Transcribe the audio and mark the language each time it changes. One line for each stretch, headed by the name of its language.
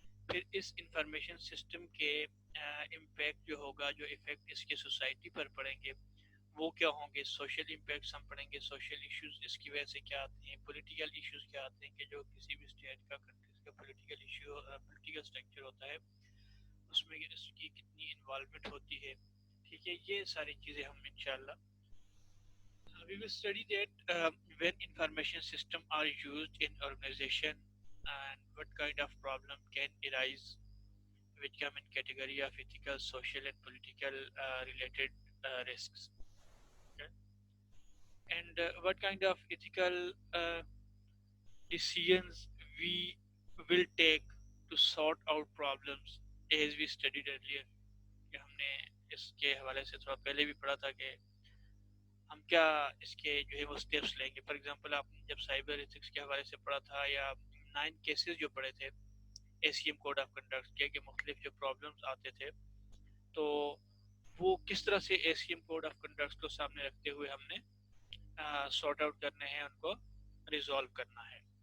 Hindi: फिर इस information system के इम्पैक्ट जो होगा, जो इफ़ेक्ट इसके सोसाइटी पर पड़ेंगे, वो क्या होंगे। सोशल इम्पैक्ट्स हम पढ़ेंगे, सोशल इश्यूज इसकी वजह से क्या आते हैं, पॉलिटिकल इश्यूज क्या आते हैं कि जो किसी भी स्टेट का, कंट्रीज का पॉलिटिकल इशू, पॉलिटिकल स्ट्रक्चर होता है, उसमें इसकी कितनी इन्वॉल्वमेंट होती है। ठीक है, ये सारी चीज़ें हम इंशाल्लाह
English: we will study that when information system are used in organization and what kind of problem can arise, which come in category of ethical, social and political related risks. Okay? And what kind of ethical decisions we will take to sort out problems, as we studied earlier.
Hindi: कि हमने इसके हवाले से थोड़ा पहले भी पढ़ा था कि हम क्या इसके जो है वो स्टेप्स लेंगे। फॉर एग्जांपल आपने जब साइबर एथिक्स के हवाले से पढ़ा था, या 9 केसेस जो पढ़े थे एसीएम कोड ऑफ कंडक्ट के मुख्तलिफ जो प्रॉब्लम्स आते थे, तो वो किस तरह से एसीएम कोड ऑफ कंडक्ट को सामने रखते हुए हमने सॉर्ट आउट करने हैं, उनको रिजॉल्व करना है।